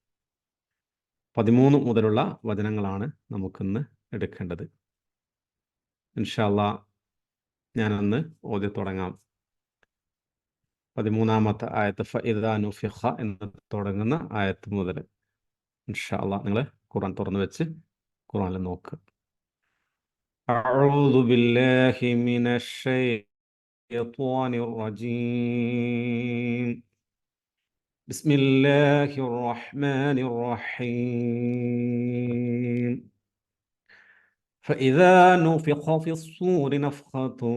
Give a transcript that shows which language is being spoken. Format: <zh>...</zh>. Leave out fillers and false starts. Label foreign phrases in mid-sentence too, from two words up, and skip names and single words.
<ml>13 മുതലുള്ള വചനങ്ങളാണ് നമുക്കിന്ന് എടുക്കേണ്ടത്.</ml> <ar>إن شاء الله</ar> <ml>ഞാനൊന്ന് ഓതി തുടങ്ങാം. 13-ാമത്തെ ആയത്ത്</ml> <ar>فإذا نفخ</ar> <ml>എന്ന് തുടങ്ങുന്ന ആയത്ത് മുതൽ</ml> <ar>إن شاء الله</ar> <ml>നിങ്ങൾ ഖുർആൻ തുറന്നു വെച്ച് ഖുർആനിൽ നോക്കുക.</ml> <ar>أعوذ بالله من الشيطان الرجيم بسم الله الرحمن الرحيم فإذا نفخ في الصور نفخة</ar>